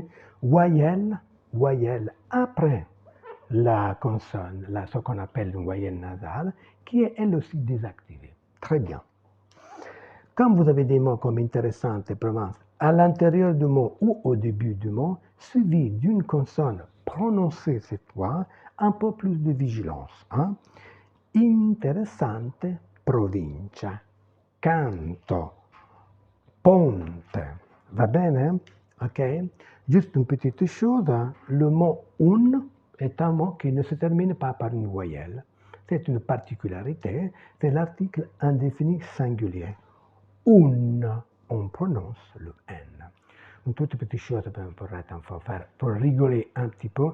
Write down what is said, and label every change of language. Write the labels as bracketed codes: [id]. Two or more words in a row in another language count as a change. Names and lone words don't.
[fr] Voyelle après la consonne, ce qu'on appelle une voyelle nasale, qui est elle aussi désactivée. Très bien. Quand vous avez des mots comme intéressante et Provence à l'intérieur du mot ou au début du mot, suivi d'une consonne prononcée cette fois, un peu plus de vigilance. Hein? [it] Interessante provincia, canto, ponte. Va bene? [fr] Ok? Juste une petite chose, le mot un est un mot qui ne se termine pas par une voyelle. C'est une particularité, c'est l'article indéfini singulier. On prononce le N. Une toute petite chose pour rigoler un petit peu.